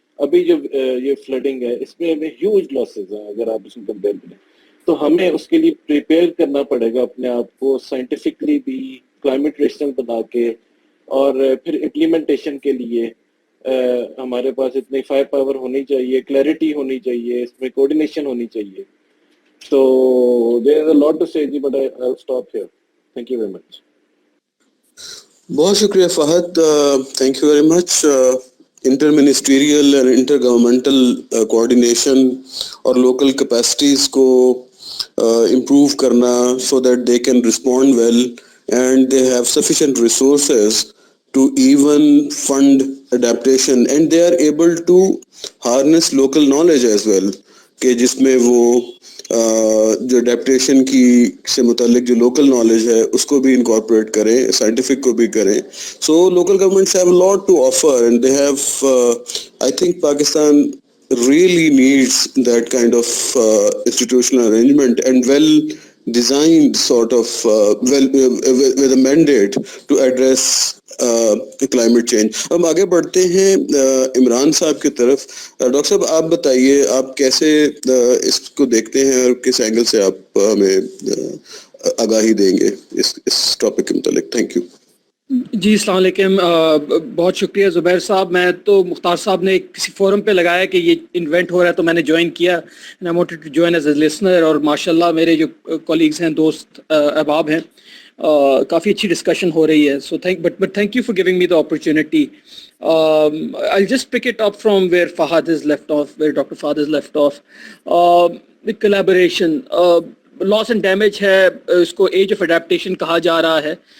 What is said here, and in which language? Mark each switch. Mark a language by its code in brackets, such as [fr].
[ur] ابھی جو یہ فلڈنگ ہے اس میں ہیوج لاسز ہیں اگر آپ اس کو کمپیئر کریں. تو ہمیں اس کے لیے پریپیئر کرنا پڑے گا اپنے آپ کو سائنٹیفکلی بھی, کلائمیٹ ریشنل بنا کے, اور پھر امپلیمنٹیشن کے لیے ہمارے پاس اتنی فائر پاور ہونی چاہیے, کلیئرٹی ہونی چاہیے, اس میں کوآرڈینیشن ہونی چاہیے. [en] So there is a lot to say, but I'll stop here. Thank you very much. [ur] بہت شکریہ [en] Fahad, thank you very much. Inter ministerial and inter governmental coordination اور local capacities کو improve کرنا so that they can respond well and they have sufficient resources to even fund adaptation, and they are able to harness local knowledge as well, [ur] کہ جس میں وہ جو adaptation کی سے متعلق جو لوکل نالج ہے اس کو بھی انکارپوریٹ کریں, سائنٹیفک کو بھی کریں. [en] So local governments have a lot to offer, and they have I think Pakistan really needs that kind of institutional arrangement and well designed sort of with a mandate to address climate change. [ur] ہم آگے بڑھتے ہیں عمران صاحب کی طرف. Doctor صاحب آپ بتائیے آپ کیسے اس کو دیکھتے ہیں اور کس اینگل سے آپ ہمیں آگاہی دیں گے اس ٹاپک کے متعلق. [en] Thank you. [ur] جی السلام علیکم. بہت شکریہ زبیر صاحب. میں تو مختار صاحب نے کسی فورم پہ لگایا کہ یہ انوینٹ ہو رہا ہے تو میں نے جوائن کیا, [en] and I wanted to join as a listener. [ur] اور ماشاءاللہ میرے جو کولیگز ہیں, دوست احباب ہیں, کافی اچھی ڈسکشن ہو رہی ہے. [en] So thank you for giving me the opportunity. I'll just pick it up from where Fahad has left off, where Dr. Fahad has left off. The collaboration, loss and damage [ur] ہے, اس کو [en] edge of adaptation [ur] کہا جا رہا ہے.